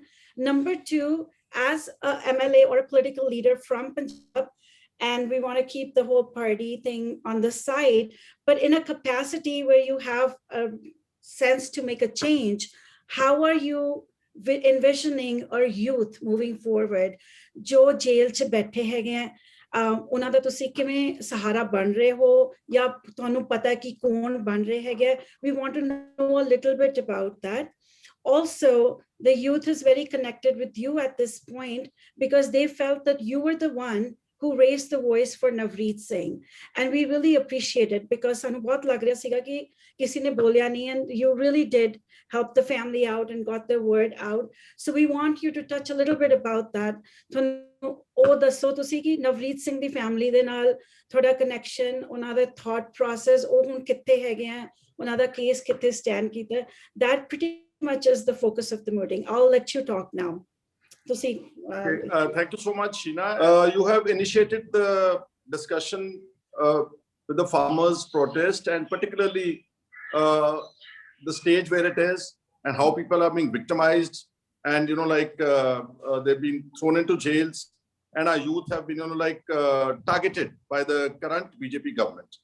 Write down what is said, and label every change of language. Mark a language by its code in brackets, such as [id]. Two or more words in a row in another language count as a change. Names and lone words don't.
[en] Number two, as a MLA or a political leader from Punjab, and we want to keep the whole party thing on the side, but in a capacity where you have a sense to make a change, how are you envisioning our youth moving forward? [pa] ਜੋ ਜੇਲ੍ਹ ਚ ਬੈਠੇ ਹੈਗੇ ਉਹਨਾਂ ਦਾ ਤੁਸੀਂ ਕਿਵੇਂ ਸਹਾਰਾ ਬਣ ਰਹੇ ਹੋ ਜਾਂ ਤੁਹਾਨੂੰ ਪਤਾ ਕਿ ਕੌਣ ਬਣ ਰਹੇ ਹੈਗੇ? [en] We want to know a little bit about that. Also, the youth is very connected with you at this point because they felt that you were the one who raised the voice for Navreet Singh. And we really appreciate it because [pa] ਸਾਨੂੰ ਬਹੁਤ ਲੱਗ ਰਿਹਾ ਸੀਗਾ ਕਿ ਕਿਸੇ ਨੇ ਬੋਲਿਆ ਨਹੀਂ, [en] and you really did help the family out and got the word out. So we want you to touch a little bit about that. [pa] ਤੁਹਾਨੂੰ ਉਹ ਦੱਸੋ ਤੁਸੀਂ ਕਿ ਨਵਰੀਤ ਸਿੰਘ ਦੀ ਫੈਮਿਲੀ ਦੇ ਨਾਲ ਤੁਹਾਡਾ ਕਨੈਕਸ਼ਨ, ਉਹਨਾਂ ਦਾ [en] thought process, [pa] ਉਹ ਹੁਣ ਕਿੱਥੇ ਹੈਗੇ ਆ, ਉਹਨਾਂ ਦਾ ਕੇਸ ਕਿੱਥੇ ਸਟੈਂਡ ਕੀਤਾ. [en] That pretty much is the focus of the meeting. I'll let you talk now. Thank you so much, Sheena. You have initiated the discussion with the farmers' protest and particularly the stage where it is and how people are being victimized and, you know, like they've been thrown into jails and our youth have been, you know, like targeted by the current BJP government.